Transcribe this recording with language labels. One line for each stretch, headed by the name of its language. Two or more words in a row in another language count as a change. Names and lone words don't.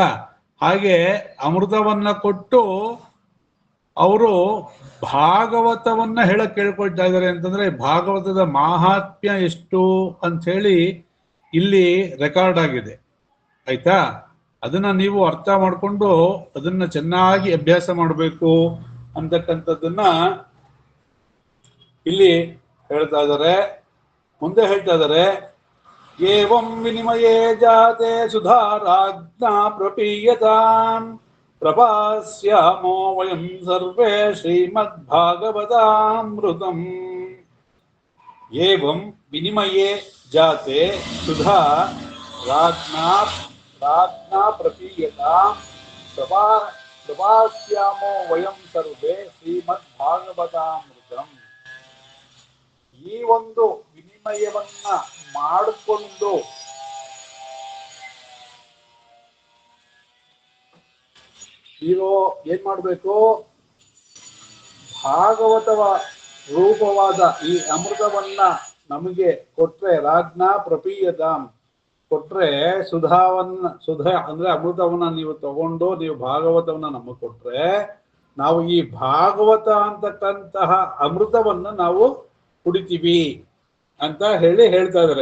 Kannada: ಹಾಗೆ ಅಮೃತವನ್ನ ಕೊಟ್ಟು ಅವರು ಭಾಗವತವನ್ನ ಹೇಳಕ್ ಕೇಳ್ಕೊಳ್ತಾ ಇದ್ದಾರೆ ಅಂತಂದ್ರೆ, ಭಾಗವತದ ಮಾಹಾತ್ಮ್ಯ ಎಷ್ಟು ಅಂತ ಹೇಳಿ ಇಲ್ಲಿ ರೆಕಾರ್ಡ್ ಆಗಿದೆ, ಆಯ್ತಾ? ಅದನ್ನ ನೀವು ಅರ್ಥ ಮಾಡ್ಕೊಂಡು ಅದನ್ನ ಚೆನ್ನಾಗಿ ಅಭ್ಯಾಸ ಮಾಡಬೇಕು ಅಂತಕ್ಕಂಥದ್ದನ್ನ ಇಲ್ಲಿ ಹೇಳ್ತಾ ಇದ್ದಾರೆ. ಮುಂದೆ ಹೇಳ್ತಾ ಇದ್ದಾರೆ,
Sanskrit: ಏವಂ ವಿನಿಮಯೇ ಜಾತೆ ಸುಧಾರಾಜ್ಞಾ ಪ್ರಪೀಯತಾಂ ಪ್ರಭಾಸ್ಯಾಮೋ ವಯಂ ಸರ್ವೇ ಶ್ರೀಮದ್ ಭಾಗವತಾಮೃತಂ. ಏವಂ ವಿನಿಮಯೇ ಜಾತೆ ಸುಧಾ ರಾಜ್ಞಾ ಪ್ರಪೀಯತಾಂ ಪ್ರಭಾಸ್ಯಾಮೋ ವಯಂ ಸರ್ವೇ ಶ್ರೀಮದ್ ಭಾಗವತಾಮೃತಂ.
Kannada: ಈ ಒಂದು ವಿನಿಮಯವನ್ನ ಮಾಡಿಕೊಂಡು ನೀವು ಏನ್ ಮಾಡ್ಬೇಕು? ಭಾಗವತವ ರೂಪವಾದ ಈ ಅಮೃತವನ್ನ ನಮಗೆ ಕೊಟ್ರೆ,
Sanskrit: ರಾಜ್ಞಾ ಪ್ರಪೀಯತಾಂ
Kannada: ಕೊಟ್ರೆ, ಸುಧಾ ಅಂದ್ರೆ ಅಮೃತವನ್ನ ನೀವು ತಗೊಂಡು ನೀವು ಭಾಗವತವನ್ನ ನಮಗೆ ಕೊಟ್ರೆ, ನಾವು ಈ ಭಾಗವತ ಅಂತಕ್ಕಂತಹ ಅಮೃತವನ್ನ ನಾವು ಕುಡಿತೀವಿ ಅಂತ ಹೇಳ್ತಾ ಇದಾರೆ.